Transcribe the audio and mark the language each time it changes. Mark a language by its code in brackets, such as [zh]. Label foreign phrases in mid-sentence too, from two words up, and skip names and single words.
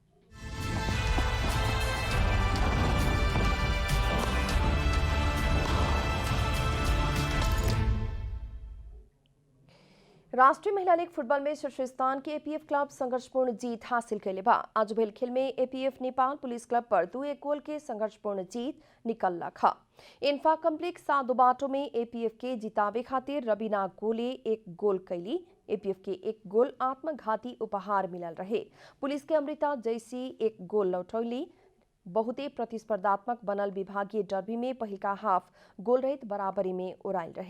[bho] राष्ट्रीय महिला लीग फुटबॉल में शीर्षस्थान के एपीएफ क्लब संघर्षपूर्ण जीत हासिल कैले बा। आज भेल खेल में एपीएफ नेपाल पुलिस क्लब पर 2-1 गोल के संघर्षपूर्ण जीत निकल खा। इन्फा कम्प्लेक्स सादो बाटो में एपीएफ के जितावे खातिर रबीना गोले 1 गोल कैली। एपीएफ के 1 गोल आत्मघाती उपहार मिलल रहे। पुलिस के अमृता जैसी 1 गोल लौटौली। बहुते प्रतिस्पर्धात्मक बनल विभागीय डर्बी में पहिलका हाफ गोल रहित बराबरी में उड़ाइल रहे।